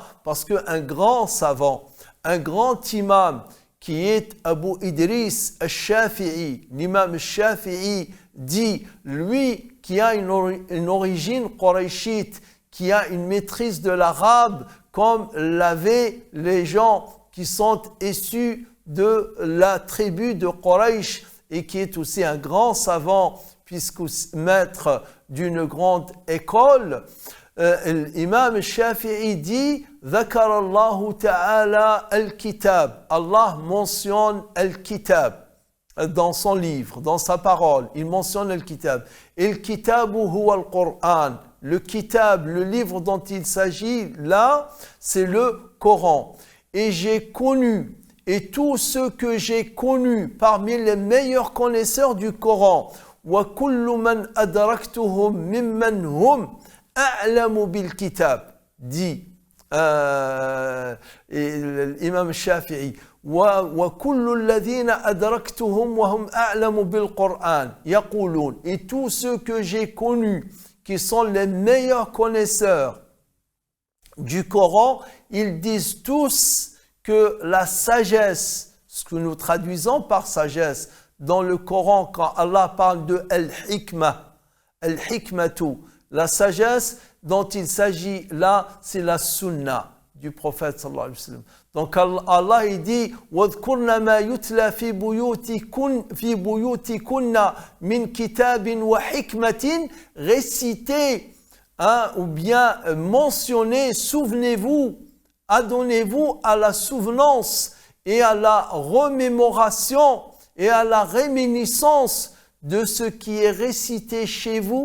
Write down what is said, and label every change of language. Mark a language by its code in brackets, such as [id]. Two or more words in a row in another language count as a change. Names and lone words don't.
[fr] Parce qu'un grand savant, un grand imam, qui est Abu Idris al-Shafi'i, l'imam al-Shafi'i dit, lui qui a une origine quraishite, qui a une maîtrise de l'arabe, comme l'avaient les gens qui sont issus de la tribu de Quraysh, et qui est aussi un grand savant, puisque maître d'une grande école, l'imam Shafi'i dit « [ar] ذكر الله تعالى الكتاب [fr] » Allah mentionne al-kitab dans son livre, dans sa parole, il mentionne al-kitab. Et le [ar] كتاب هو القرآن. [fr] Le kitab, le livre dont il s'agit là, c'est le Coran. Et j'ai connu, et tous ceux que j'ai connus parmi les meilleurs connaisseurs du Coran, [ar] وكل من أدركتهم ممن هم أعلم بالكتاب, [fr] dit l'imam Shafi'i, [ar] وكل الذين أدركتهم وهم أعلم بالقرآن يقولون, [fr] et tous ceux que j'ai connus qui sont les meilleurs connaisseurs du Coran, ils disent tous que la sagesse, ce que nous traduisons par sagesse, dans le Coran, quand Allah parle de [ar] الحكمة الحكمة, [fr] la sagesse dont il s'agit là, c'est la sunna du prophète [ar] صلى الله عليه وسلم. [fr] Donc Allah il dit [ar] وَاذْكُرْنَ مَا يُتْلَى فِي بُيُوتِكُنَّ مِنْ كِتَابٍ وَحِكْمَةٍ, [fr] récitez ou bien mentionnez, souvenez-vous, adonnez-vous à la souvenance et à la remémoration et à la réminiscence de ce qui est récité chez vous.